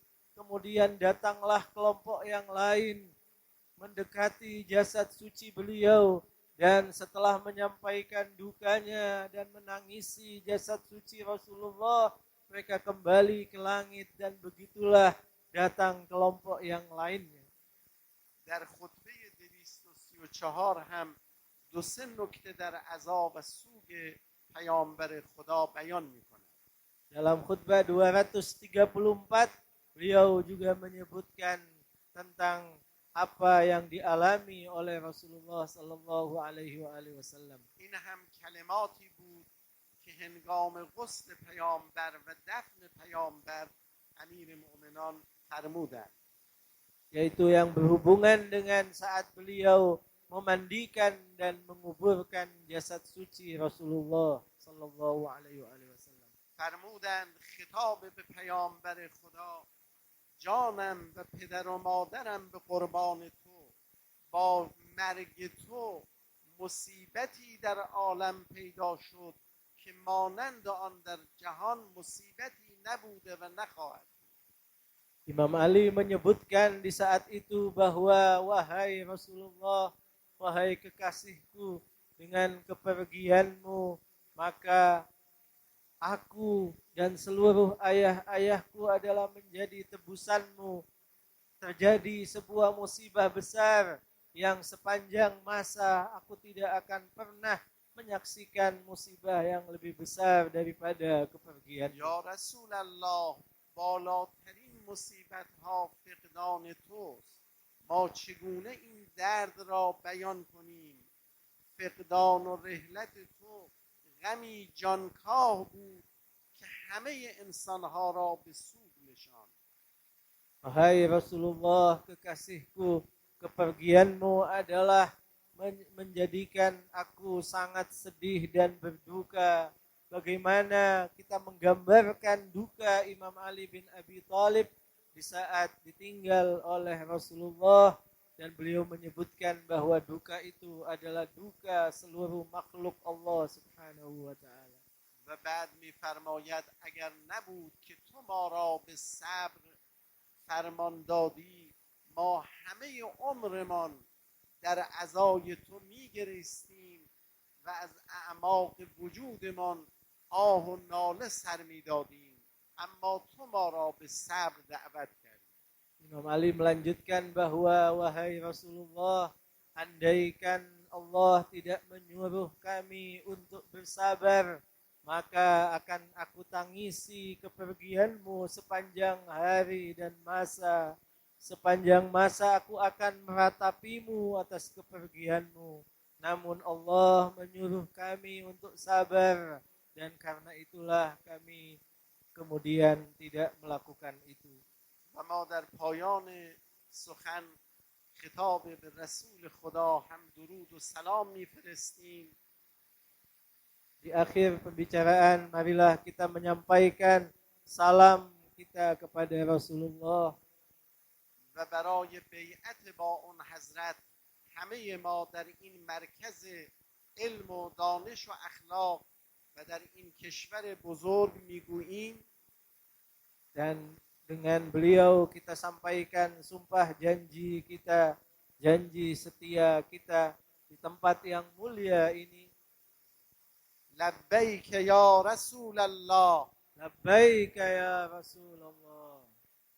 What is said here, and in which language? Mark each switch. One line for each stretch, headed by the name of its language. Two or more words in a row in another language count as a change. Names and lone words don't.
Indonesian: Kemudian datanglah kelompok yang lain mendekati jasad suci beliau, dan setelah menyampaikan dukanya dan menangisi jasad suci Rasulullah, mereka kembali ke langit, dan begitulah datang kelompok yang lainnya.
Persian: در خطبه 234 هم دو سه نکته در عزا و سوگ پیامبر خدا بیان می‌کند.
Indonesian: Dalam khutbah 234 beliau juga menyebutkan tentang apa yang dialami oleh Rasulullah
Arabic: صلى الله عليه وسلم.
Persian: این هم کلماتی بود که هنگام غسل پیامبر و دفن پیامبر امیر مؤمنان فرمودند.
Indonesian: Yaitu yang berhubungan dengan saat beliau memandikan dan menguburkan jasad suci Rasulullah
Arabic: صلى الله عليه وسلم.
Persian: فرمودند خطاب به پیامبر خدا جانم و پدر و مادرم به قربان تو، با مرگ تو مصیبتی در عالم پیدا شد که مانند آن در جهان مصیبتی نبوده و نخواهد.
Indonesian: Imam Ali menyebutkan di saat itu bahwa wahai Rasulullah, wahai kekasihku, dengan kepergianmu maka aku dan seluruh ayah-ayahku adalah menjadi tebusanmu. Terjadi sebuah musibah besar yang sepanjang masa aku tidak akan pernah menyaksikan musibah yang lebih besar daripada kepergian.
Arabic: يا رسول الله,
Persian: بالاترین مصیبت ها فقدان توست. ما چگونه این درد را بیان کنیم؟ فقدان و رحلت تو غمی جانکاه بود که همه انسانها را به سود نشاند.
Indonesian: Wahai Rasulullah, kekasihku, kepergianmu adalah menjadikan aku sangat sedih dan berduka. Bagaimana kita menggambarkan duka Imam Ali bin Abi Thalib di saat ditinggal oleh Rasulullah, dan beliau menyebutkan bahwa duka itu adalah duka seluruh makhluk Allah
Arabic: سبحانه وتعالى.
Persian: و بعد می‌فرماید اگر نبود که تو ما را به صبر فرمان دادی، ما همه عمرمان در عزای تو می‌گریستیم و از اعماق وجودمان آه و ناله سر می‌دادیم، اما تو ما را به صبر دعوت کردی.
Indonesian: Imam Ali melanjutkan bahwa wahai Rasulullah, andaikan Allah tidak menyuruh kami untuk bersabar, maka akan aku tangisi kepergianmu sepanjang hari dan masa. Sepanjang masa aku akan meratapimu atas kepergianmu. Namun Allah menyuruh kami untuk sabar, dan karena itulah kami kemudian tidak melakukan itu.
Persian: و ما در پایان سخن خطاب به رسول خدا هم درود و سلام میفرستیم.
Indonesian: Di akhir pembicaraan, marilah kita menyampaikan salam kita kepada Rasulullah.
Persian: و برای بیعت با اون حضرت همه ما در این مرکز علم و دانش و اخلاق و در این کشور بزرگ میگوییم
Indonesian: Dan dengan beliau kita sampaikan sumpah janji kita, janji setia kita di tempat yang mulia ini.
Arabic: لبیک یا رسول الله لبيك يا رسول الله.